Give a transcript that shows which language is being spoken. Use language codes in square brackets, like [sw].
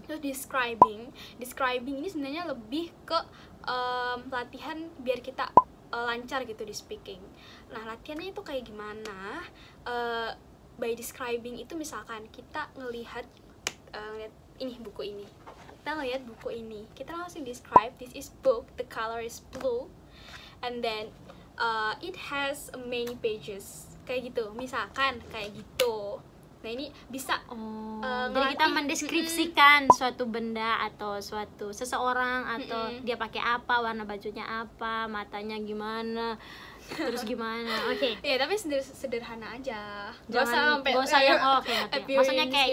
[id] Terus describing ini sebenarnya lebih ke latihan biar kita lancar gitu di speaking. Nah, latihannya itu kayak gimana? By describing itu misalkan kita ngelihat ini buku ini. Kita ngelihat buku ini, kita langsung describe, [en] this is book, the color is blue, and then it has many pages. [id] Kayak gitu, misalkan kayak gitu. Nah ini bisa jadi kita mendeskripsikan suatu benda atau suatu seseorang atau dia pakai apa, warna bajunya apa, matanya gimana, terus gimana. Oke. Ya tapi sederhana aja. Gak usah yang oke. Maksudnya kayak